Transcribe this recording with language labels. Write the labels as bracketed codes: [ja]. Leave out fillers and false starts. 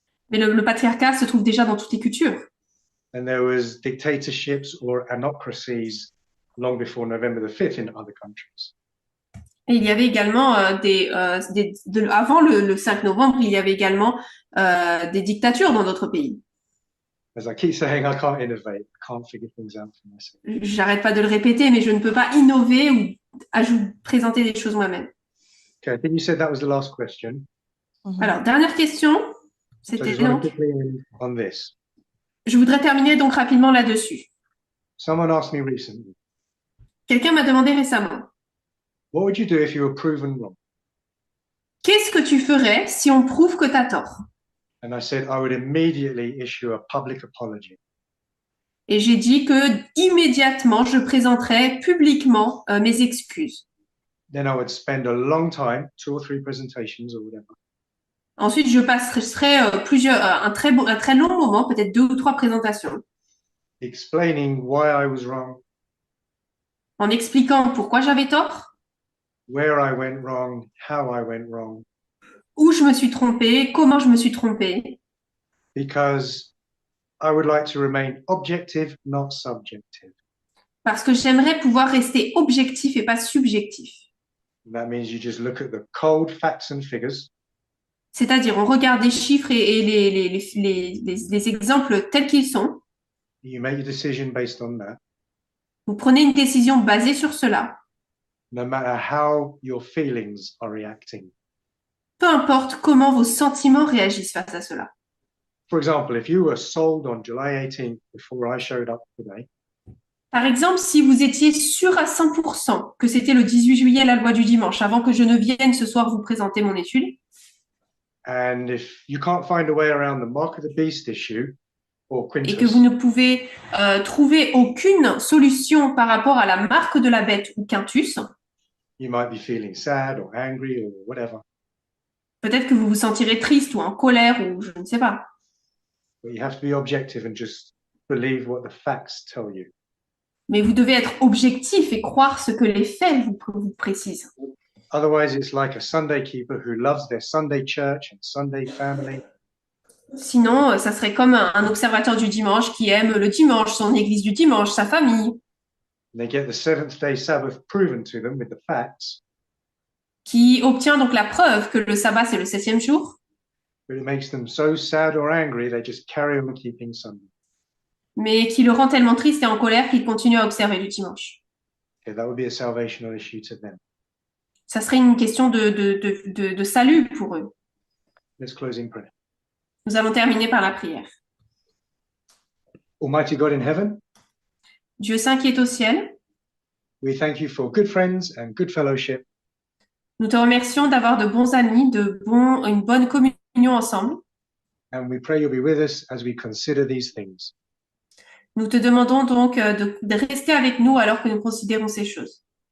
[fr] Mais le patriarcat se trouve déjà dans toutes les cultures. [en] And there was dictatorships or anocracies long before November the 5th in other countries. [fr] Et il y avait également avant le 5 novembre, il y avait également des dictatures dans d'autres pays. [en] As I keep saying, I can't innovate. I can't figure things out for myself. [fr] J'arrête pas de le répéter, mais je ne peux pas innover ou présenter des choses moi-même. [en] Okay, I think you said that was the last question. [fr] Alors, dernière question. [en] So I [fr] C'était [en] just want [fr] donc. [en] to quickly end on this. [fr] Je voudrais terminer donc rapidement là-dessus. [en] Someone asked me recently, [fr] Quelqu'un m'a demandé récemment, [en] what would you do if you were proven wrong? [fr] qu'est-ce que tu ferais si on prouve que tu as tort? [en] And I said I would immediately issue a public apology. [fr] Et j'ai dit que immédiatement, je présenterais publiquement mes excuses. [en] Then I would spend a long time, 2 or 3 presentations or whatever, [fr] Ensuite, je passerai un très long moment, peut-être 2 ou 3 présentations, [en] explaining why I was wrong, [fr] en expliquant pourquoi j'avais tort, [en] where I went wrong, how I went wrong, [fr] où je me suis trompée, comment je me suis trompée, [en] because I would like to remain objective, not subjective. [fr] parce que j'aimerais pouvoir rester objectif et pas subjectif. [en] That means you just look at the cold facts and figures, [fr] C'est-à-dire, on regarde les chiffres et les exemples tels qu'ils sont. [en] you make your decision based on that, [fr] Vous prenez une décision basée sur cela, [en] no matter how your feelings are reacting. [fr] peu importe comment vos sentiments réagissent face à cela. [en] For example, if you were sold on July 18th before I showed up today, [fr] Par exemple, si vous étiez sûr à 100% que c'était le 18 juillet la loi du dimanche, avant que je ne vienne ce soir vous présenter mon étude, [en] and if you can't find a way around the mark of the beast issue or [fr] et que [en] Quintus, [fr] vous ne pouvez trouver aucune solution par rapport à la marque de la bête ou quintus, [en] you might be feeling sad or angry or whatever, [fr] peut-être que vous vous sentirez triste ou en colère ou je ne sais pas. [en] but you have to be objective and just believe what the facts tell you. [fr] Mais vous devez être objectif et croire ce que les faits vous précisent. [en] Otherwise, it's like a Sunday keeper who loves their Sunday church and Sunday family, [fr] Sinon, ça serait comme un observateur du dimanche qui aime le dimanche, son église du dimanche, sa famille, [en] and they get the seventh day Sabbath proven to them with the facts, [fr] qui obtient donc la preuve que le sabbat, c'est le 7e jour, [en] but it makes them so sad or angry they just carry on keeping Sunday. [fr] mais qui le rend tellement triste et en colère qu'il continue à observer le dimanche. [en] Okay, that would be a salvational issue to them. [fr] Ça serait une question de salut pour eux. [en] Let's close in prayer. [fr] Nous allons terminer par la prière. [en] Almighty God in heaven, [fr] Dieu saint qui est au ciel, [en] we thank you for good friends and good fellowship. [fr] nous te remercions d'avoir de bons amis, une bonne communion ensemble. [en] And we pray you'll be with us as we consider these things. [fr] Nous te demandons donc de rester avec nous alors que nous considérons ces choses.